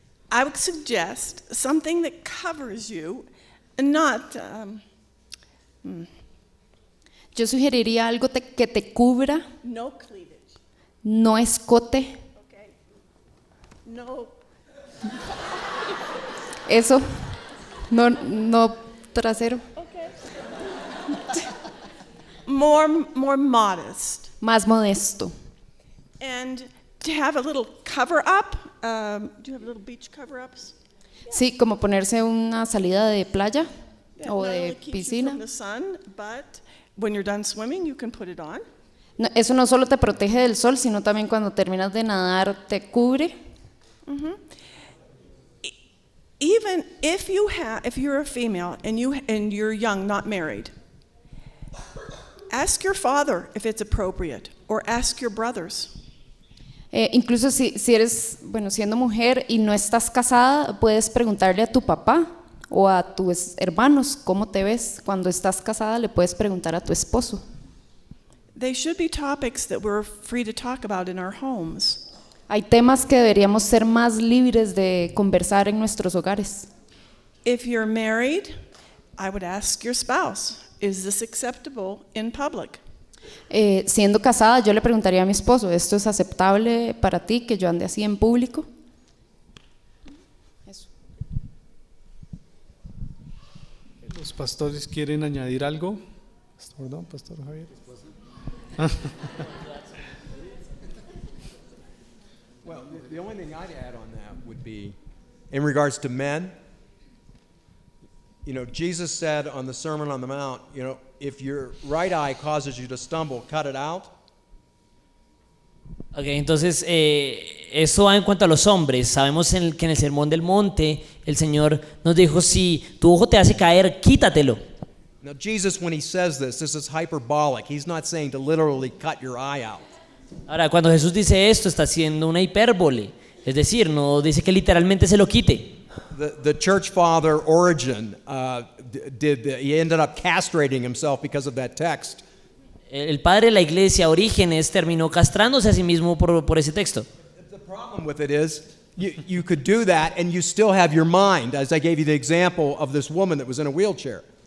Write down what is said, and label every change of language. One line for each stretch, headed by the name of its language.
English: I would suggest something that covers you, and not.
Spanish: Yo sugeriría algo que te cubra,
English: No cleavage.
Spanish: no escote,
English: Okay. No.
Spanish: eso, no trasero,
English: Okay. More modest,
Spanish: más modesto.
English: and to have a little cover up. Do you have little beach cover ups?
Spanish: Sí, como ponerse una salida de playa o
English: Not
Spanish: de
English: only keeps you
Spanish: piscina.
English: from the sun, but when you're done swimming, you can put it on.
Spanish: No, eso no solo te protege del sol, sino también cuando terminas de nadar te cubre.
English: Even if you're a female and you're young, not married, ask your father if it's appropriate, or ask your brothers.
Spanish: Incluso si eres, bueno, siendo mujer y no estás casada, puedes preguntarle a tu papá o a tus hermanos cómo te ves. Cuando estás casada, le puedes preguntar a tu esposo.
English: They should be topics that we're free to talk about in our homes.
Spanish: Hay temas que deberíamos ser más libres de conversar en nuestros hogares.
English: If you're married, I would ask your spouse, is this acceptable in public?
Spanish: Siendo casada, yo le preguntaría a mi esposo, ¿esto es aceptable para ti que yo ande así en público? Eso. ¿Los pastores quieren añadir algo? Pastor Javier.
English: Well, the only thing I'd add on that would be, in regards to men, Jesus said on the Sermon on the Mount, if your right eye causes you to stumble, cut it out.
Spanish: Ok, entonces eso va en cuanto a los hombres. Sabemos que en el Sermón del Monte el Señor nos dijo, si tu ojo te hace caer, quítatelo.
English: Now, Jesus, when he says this is hyperbolic. He's not saying to literally cut your eye out.
Spanish: Ahora, cuando Jesús dice esto, está haciendo una hipérbole. Es decir, no dice que literalmente se lo quite.
English: The church father Origen he ended up castrating himself because of that text.
Spanish: El padre de la iglesia, Orígenes, terminó castrándose a sí mismo por ese texto.
English: The problem with it is you could do that and you still have your mind, as I gave you the example of this woman that was in a wheelchair.